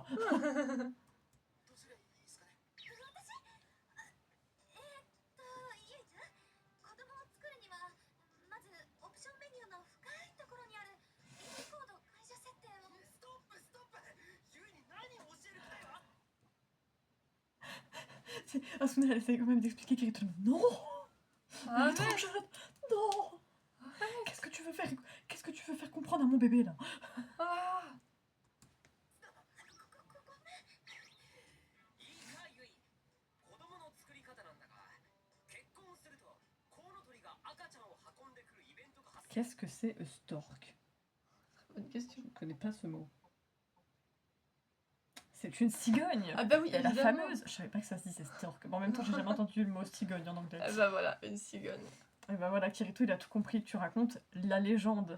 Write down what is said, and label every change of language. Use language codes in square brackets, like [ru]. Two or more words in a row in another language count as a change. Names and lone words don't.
[ja] どうすればいいですかね私ゆいちゃん子供を作るにはまずオプションメニューの深いところにあるリンコード会社設定をストップストップゆいに何を教える気だよ [fr] Asuna, elle essaie quand même d'expliquer Kirito. Non! Elle est trop Arrête! jeune. Non! Qu'est-ce que tu veux faire? Qu'est-ce que tu veux faire comprendre à mon bébé là? Ah! [ja] いいかゆい子供の作り方なんだが結婚するとコウノトリが赤ちゃんを運んでくるイベントが発生 [fr] Qu'est-ce que c'est [en] a stork? [fr] Bonne question. Je ne connais pas ce mot. C'est une cigogne! Ah bah oui, Et la évidemment. fameuse! Je savais pas que ça se disait stork. Bon, en même temps, j'ai jamais entendu le mot cigogne en anglais. Ah bah voilà, une cigogne. Et bah voilà, Kirito, il a tout compris. Tu racontes la légende.